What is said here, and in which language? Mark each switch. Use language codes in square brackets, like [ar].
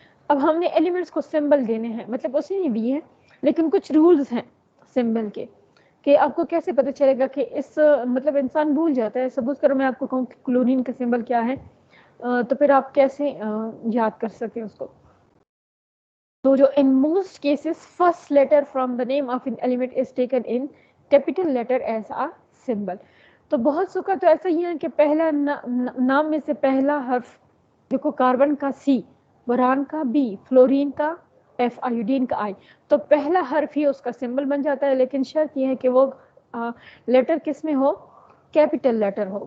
[ur] اب ہم نے ایلیمنٹس کو سمبل دینے ہیں, مطلب اسی نے دیے ہیں, لیکن کچھ رولز ہیں سمبل کے, کہ آپ کو کیسے پتہ چلے گا کہ اس مطلب انسان بھول جاتا ہے. سپوز کرو میں آپ کو کہوں کہ کلورین کا سمبل کیا ہے, تو پھر آپ کیسے یاد کر سکتے ہیں اس کو. [en] تو جو in most cases first letter from the name of an element is taken in capital letter as a symbol. [ur] تو بہت سو کا تو ایسا ہی ہے کہ پہلا نام میں سے پہلا حرف, دیکھو کاربن کا C, بوران کا B, فلورین کا F, آیوڈین کا I, تو پہلا حرف ہی اس کا سمبل بن جاتا ہے. لیکن شرط یہ ہے کہ وہ لیٹر کس میں ہو, کیپیٹل لیٹر ہو.